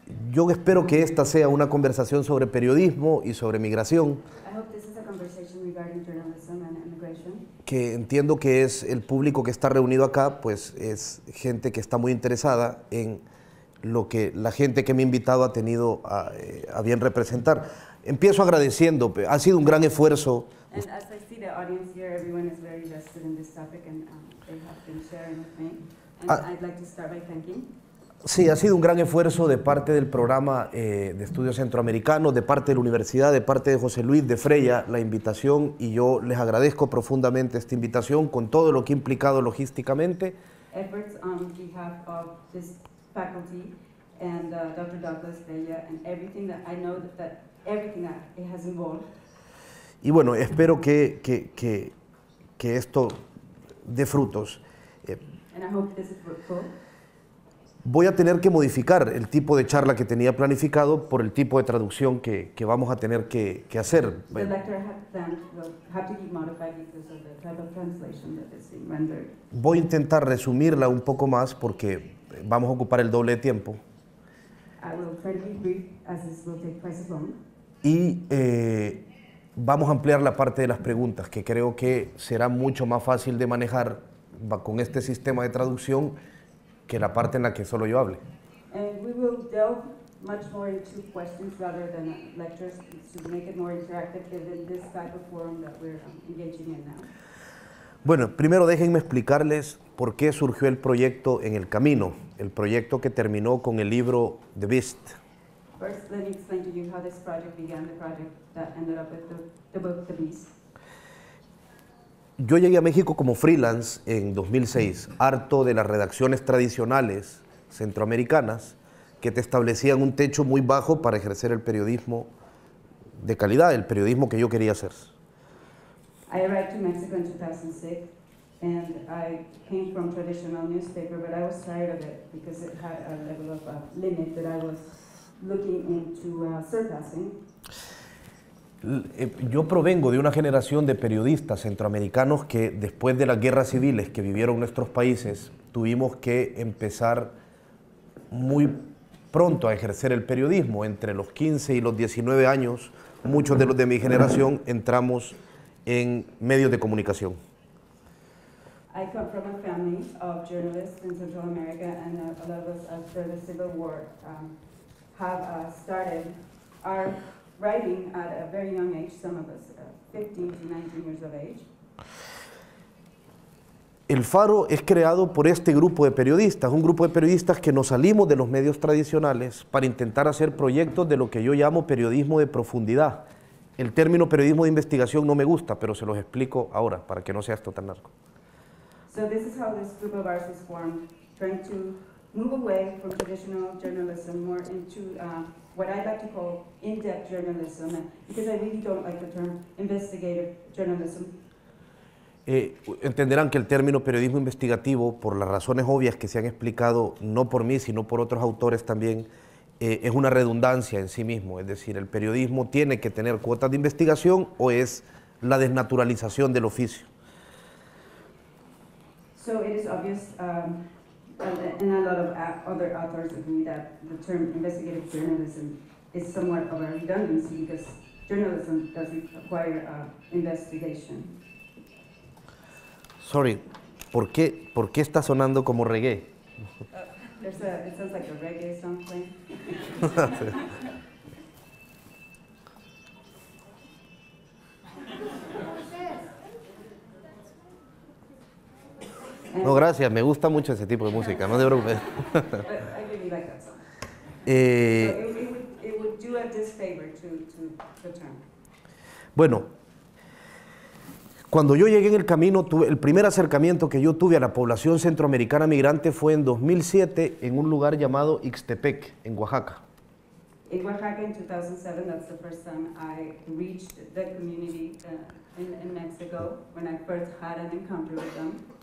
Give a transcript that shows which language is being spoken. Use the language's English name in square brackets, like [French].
[Spanish] Yo espero que esta sea una conversación sobre periodismo y sobre migración. [English] I hope this is a conversation regarding journalism and immigration. [Spanish] Que entiendo que es el público que está reunido acá, pues es gente que está muy interesada en lo que la gente que me ha invitado ha tenido a bien representar. Empiezo agradeciendo, ha sido un gran esfuerzo. [English] And as I see the audience here, everyone is very invested in this topic and they have been sharing with me. And I'd like to start by thanking. [Spanish] Sí, ha sido un gran esfuerzo de parte del programa de estudios centroamericanos, de parte de la universidad, de parte de José Luis de Freya, la invitación, y yo les agradezco profundamente esta invitación con todo lo que ha implicado logísticamente. [English] Efforts on behalf of this faculty and Dr. Douglas Freya and everything that I know that everything that it has involved. [Spanish] Y bueno, espero que esto dé frutos. [English] And I hope this is fruitful. [Spanish] Voy a tener que modificar el tipo de charla que tenía planificado por el tipo de traducción que vamos a tener que hacer. [English] The lecture I had planned will have to be modified because of the type of translation that is being rendered. [Spanish] Voy a intentar resumirla un poco más porque vamos a ocupar el doble de tiempo. [English] I will try to be brief as this will take twice as long. [Spanish] Y vamos a ampliar la parte de las preguntas, que creo que será mucho más fácil de manejar con este sistema de traducción que la parte en la que solo yo hable. [English] And we will delve much more into questions rather than lectures to make it more interactive in this type of forum that we're engaging in now. [Spanish] Bueno, primero déjenme explicarles por qué surgió el proyecto En el Camino, el proyecto que terminó con el libro The Beast. [English] First, let me explain to you how this project began, the project that ended up with the book The Beast. [Spanish] Yo llegué a México como freelance en 2006, harto de las redacciones tradicionales centroamericanas que te establecían un techo muy bajo para ejercer el periodismo de calidad, el periodismo que yo quería hacer. [English] I arrived to Mexico in 2006 and I came from traditional newspaper, but I was tired of it because it had a level of limit that I was looking into surpassing. [Spanish] Yo provengo de una generación de periodistas centroamericanos que después de las guerras civiles que vivieron nuestros países, tuvimos que empezar muy pronto a ejercer el periodismo. Entre los 15 y los 19 años, muchos de los de mi generación entramos en medios de comunicación. [English] I come from a family of journalists in Central America, and a lot of us after the Civil War have started our writing at a very young age, some of us 15 to 19 years of age. [Spanish] El Faro es creado por este grupo de periodistas, un grupo de periodistas que nos salimos de los medios tradicionales para intentar hacer proyectos de lo que yo llamo periodismo de profundidad. El término periodismo de investigación no me gusta, pero se los explico ahora para que no sea esto tan largo. [English] So this is how this group of ours is formed, trying to move away from traditional journalism more into what I like to call in-depth journalism, because I really don't like the term investigative journalism. [Spanish] Entenderán que el término periodismo investigativo, por las razones obvias que se han explicado, no por mí, sino por otros autores también, es una redundancia en sí mismo. Es decir, el periodismo tiene que tener cuotas de investigación o es la desnaturalización del oficio. [English] So it is obvious, and a lot of other authors agree that the term investigative journalism is somewhat of a redundancy because journalism doesn't require investigation. [Spanish] Sorry, ¿por qué está sonando como reggae? [English] It sounds like a reggae song playing. [Spanish] No, gracias, me gusta mucho ese tipo de música, no te preocupes. [English] But I really like that song. So it would do a disfavor to the term. [Spanish] Bueno, cuando yo llegué en el camino, el primer acercamiento que yo tuve a la población centroamericana migrante fue en 2007 en un lugar llamado Ixtepec, en Oaxaca. [English] In Oaxaca in 2007, that's the first time I reached the community in Mexico, when I first had an encounter with them.